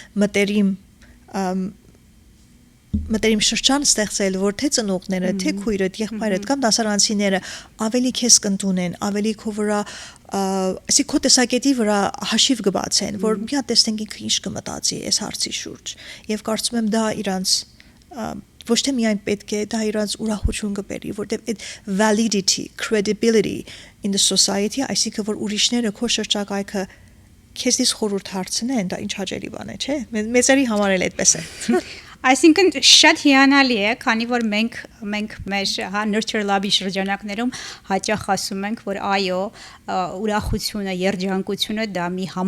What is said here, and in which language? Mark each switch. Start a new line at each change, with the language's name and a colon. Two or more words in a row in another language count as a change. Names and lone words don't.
Armenian: մտերիմ շրջան ստեղծել, որ թե ծնողները, թե քույրդ, եղբայրդ կամ դասարանցիները ավելի քեզ կընդունեն, ավելի քո վրա, ասի քո տեսակետի վրա հաշիվ կբացեն, որ մի հատ տեսնենք ինքը ինչ կմտածի այս հարցի շուրջ։ Եվ կարծում եմ դա իրանց ոչ թե միայն պետք է դա իրանց ուրախություն կբերի, որտեղ այդ
English: validity, credibility in the society,
Armenian: այսինքն որ ուրիշները քո շրջակայքը քեզից խորհուրդ հարցնեն, դա ինչ հաճելի բան է, չէ՞։ Մեծերի համար էլ այդպես է։ Այսինքն շատ հիանալի է, քանի որ մենք մեր Nurture Lab-ի շրջանակներում հաճախ ասում ենք, որ այո, ուրախությունը, երջանկությունը դա մի